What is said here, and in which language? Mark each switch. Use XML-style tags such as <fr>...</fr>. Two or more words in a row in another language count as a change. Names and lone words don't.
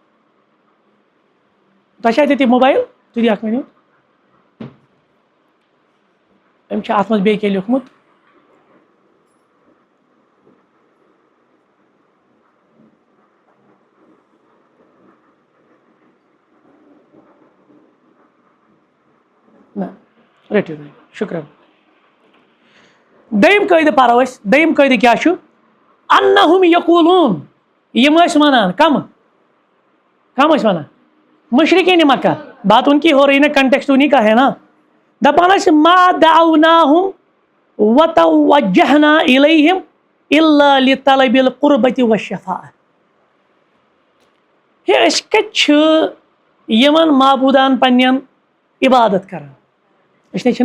<ks>تۄہہِ چھا تٔتی موبایل تُہۍ دِ اکھ مِنٹ أمۍ چھِ اَتھ منٛز بیٚیہِ کینٛہہ لیوٗکھمُت نہ رٔٹِو شُکریہ دٔیِم قٲیدٕ پرو أسۍ دٔیِم قٲیدٕ کیٛاہ چھُ</ks> <ar>انہم یقوٗلوٗن</ar> <ks>یِم ٲسۍ وَنان کم ٲسۍ وَنان مشرقین</ks> <ur>مکہ بات ان کی ہو رہی نا کنٹیکسٹ انہیں کا ہے نا</ur> <ks>دپان ٲسۍ</ks> <ar>ما دعوناہم وتوجہنا الیہم الا لطلب القربۃ والشفاعہ</ar> <ks>ہے أسۍ کتہِ چھِ یِمن معبوٗدان پننٮ۪ن عبادت کران أسۍ نے</ks>